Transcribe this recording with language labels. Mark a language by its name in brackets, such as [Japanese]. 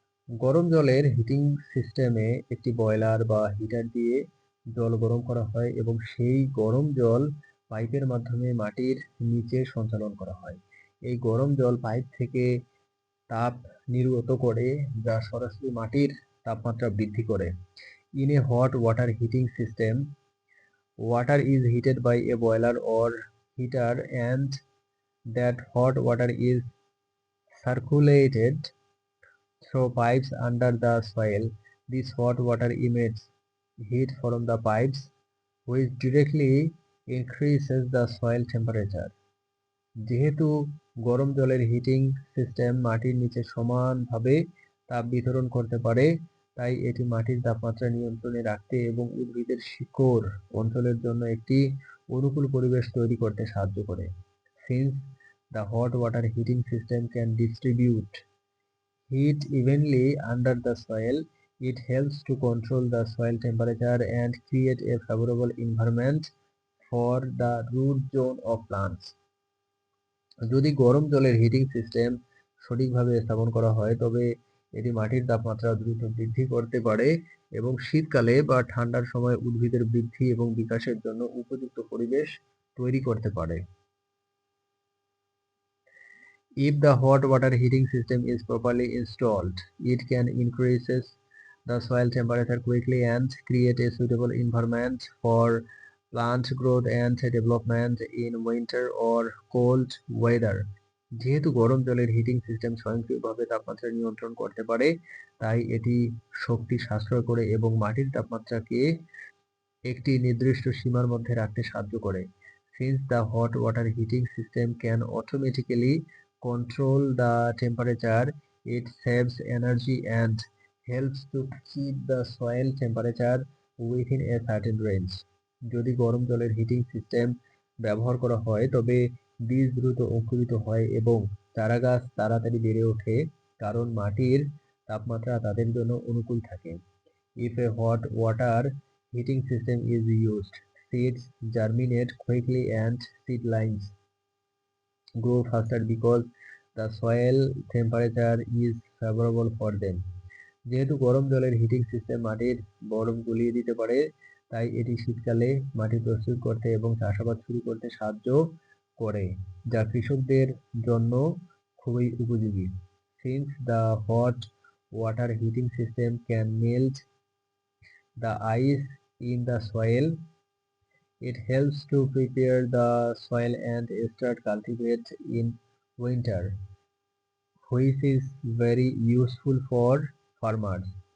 [Bangla] গরম জলের হিটিং সিস্টেমে একটি বয়লার বা হিটার দিয়ে জল গরম করা হয় এবং সেই গরম জল পাইপের মাধ্যমে মাটির নিচে সঞ্চালন করা হয়। এই গরম জল পাইপ থেকে তাপ নির্গত করে, যা সরাসরি মাটির তাপমাত্রা বৃদ্ধি করে। [English] In a hot water heating system, water is heated by a boiler or heater, and that hot water is circulated through pipes under the soil. This hot water emits heat from the pipes, which directly increases the soil temperature. [Bangla] যেহেতু গরম জলের heating system মাটির নিচে সমানভাবে তাপ বিতরণ করতে পারে, তাই এটি মাটির তাপমাত্রা নিয়ন্ত্রণে রাখতে এবং উদ্ভিদের শিকড় অঞ্চলের জন্য একটি অনুকূল পরিবেশ তৈরি করতে সাহায্য করে। [English] Since the hot water heating system can distribute heat evenly under the soil, it helps to control the soil temperature and create a favorable environment for the root zone of plants. [Bangla] যদি গরম জলের heating system সঠিকভাবে স্থাপন করা হয়, তবে এটি মাটির তাপমাত্রা দ্রুত বৃদ্ধি করতে পারে এবং শীতকালে বা ঠান্ডার সময় উদ্ভিদের বৃদ্ধি এবং বিকাশের জন্য উপযুক্ত পরিবেশ তৈরি করতে পারে। [English] If the hot water heating system is properly installed, it can increases the soil temperature quickly and create a suitable environment for plant growth and development in winter or cold weather. [Bangla] যেহেতু গরম জলের heating system স্বয়ংক্রিয়ভাবে তাপমাত্রা নিয়ন্ত্রণ করতে পারে, তাই এটি শক্তি সাশ্রয় করে এবং মাটির তাপমাত্রাকে একটি নির্দিষ্ট সীমার মধ্যে রাখতে সাহায্য করে। [English] Since the hot water heating system can automatically control the temperature, it saves energy and helps to keep the soil temperature within a certain range. [Bangla] যদি গরম জলের হিটিং সিস্টেম ব্যবহার করা হয়, তবে বীজ দ্রুত অঙ্কুরিত হয় এবং চারাগাছ তাড়াতাড়ি বেড়ে ওঠে, কারণ মাটির তাপমাত্রা তাদের জন্য অনুকূল থাকে। [English] If a hot water heating system is used, seeds germinate quickly and seedlings grow faster because the soil temperature is favorable for them. [Bangla] যেহেতু গরম জলের হিটিং সিস্টেম মাটির বরফ গলিয়ে দিতে পারে, তাই এটি শীতকালে মাটি প্রস্তুত করতে এবং চাষাবাদ শুরু করতে সাহায্য করে, যা কৃষকদের জন্য খুবই উপযোগী। [English] Since the hot water heating system can melt the ice in the soil, it helps to prepare the soil and start cultivate in winter, which is very useful for farmers.